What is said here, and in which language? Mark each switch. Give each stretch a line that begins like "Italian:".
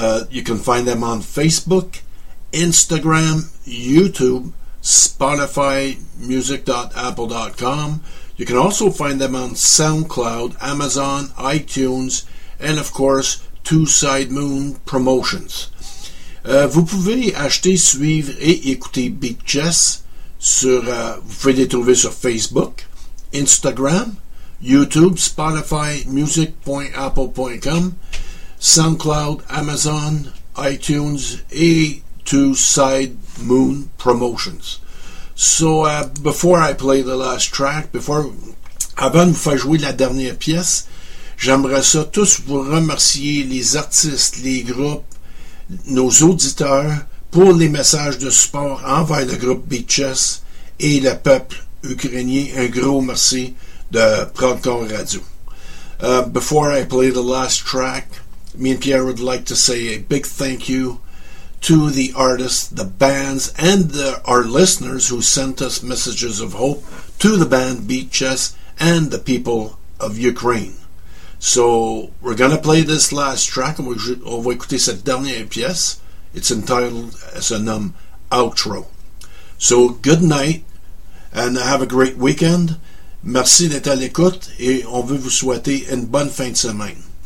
English: You can find them on Facebook, Instagram, YouTube, Spotify, music.apple.com. You can also find them on SoundCloud, Amazon, iTunes, and of course, Two Side Moon Promotions.
French: Vous pouvez acheter, suivre et écouter Beat Chess sur, vous pouvez les trouver sur Facebook, Instagram, YouTube, Spotify, music.apple.com, SoundCloud, Amazon, iTunes, et Two Side Moon Promotions.
English: So, before I play the last track,
French: avant de vous faire jouer la dernière pièce, j'aimerais ça tous vous remercier, les artistes, les groupes, nos auditeurs, pour les messages de support envers le groupe Beaches et le peuple ukrainien. Un gros merci de Prodcore Radio.
English: Before I play the last track, me and Pierre would like to say a big thank you to the artists, the bands, and our listeners who sent us messages of hope to the band Beaches and the people of Ukraine. So we're going to play this last track, and
French: on va écouter cette dernière pièce.
English: It's entitled as a nom outro. So good night, and have a great weekend.
French: Merci d'être à l'écoute et on veut vous souhaiter une bonne fin de semaine.